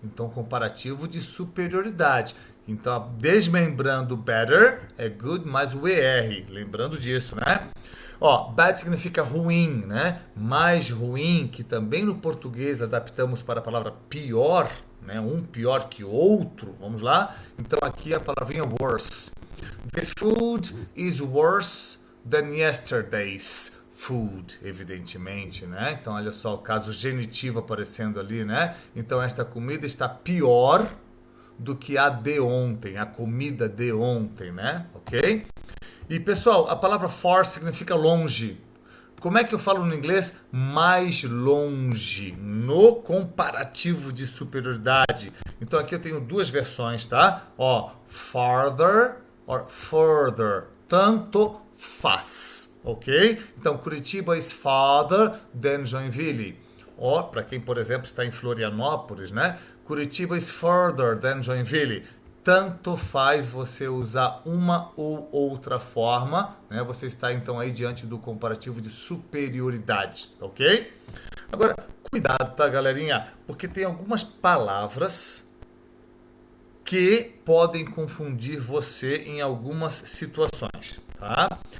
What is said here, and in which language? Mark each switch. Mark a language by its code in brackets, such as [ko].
[pt] Então, comparativo de superioridade. Então, desmembrando better é good mais o ER. Lembrando disso, né? Ó, bad significa ruim, né? Mais ruim, que também no português adaptamos para a palavra pior, né? Um pior que outro. Vamos lá? Então, aqui a palavrinha worse. [en] This food is worse than yesterday's food, [pt] evidentemente, né? Então, olha só o caso genitivo aparecendo ali, né? Então, esta comida está pior do que a de ontem, a comida de ontem, né? Ok? E, pessoal, a palavra far significa longe. Como é que eu falo no inglês? Mais longe, no comparativo de superioridade. Então, aqui eu tenho 2 versões, tá? Ó, [en] farther or further. [pt] Tanto faz. Ok? Então, [en] Curitiba is farther than Joinville. [pt] Ó, para quem, por exemplo, está em Florianópolis, né? [en] Curitiba is further than Joinville. [pt] Tanto faz você usar uma ou outra forma, né? Você está, então, aí diante do comparativo de superioridade, ok? Agora, cuidado, tá, galerinha? Porque tem algumas palavras que podem confundir você em algumas situações, tá?